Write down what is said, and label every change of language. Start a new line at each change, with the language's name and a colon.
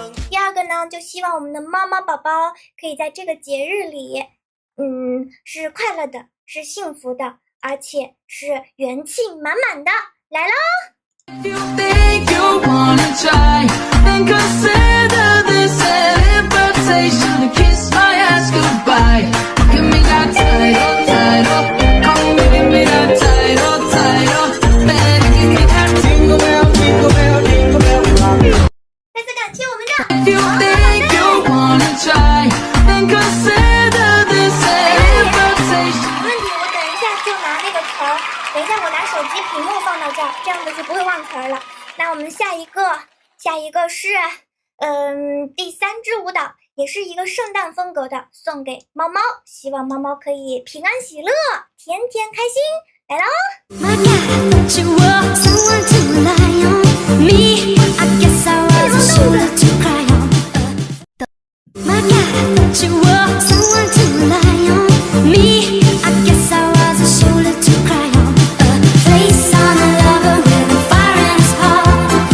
Chinese: 第二个呢，就希望我们的猫猫宝宝可以在这个节日里。是快乐的，是幸福的，而且是元气满满的，来喽！
English: You think you wanna try and consider this an invitation to kiss my ass goodbye. Give me that title, title. Come give me that title, title. Better give me that jingle bell, jingle bell, jingle bell.
Chinese: 再次感谢我们的
English: You think you wanna try and consider this an invitation.
Chinese: 没问题，我等一下就拿那个词儿，等一下我拿手机屏幕放到这儿，这样子就不会忘词儿了。那我们下一个是第三支舞蹈，也是一个圣诞风格的，送给猫猫，希望猫猫可以平安喜乐，天天开心，来喽！
English: My God, but you were someone to rely on. Me, I guess I was a shoulder to cry on. My God, but you were someone to rely on. Me, I guess I was a shoulder to cry on. A face on a lover with a fire in his heart.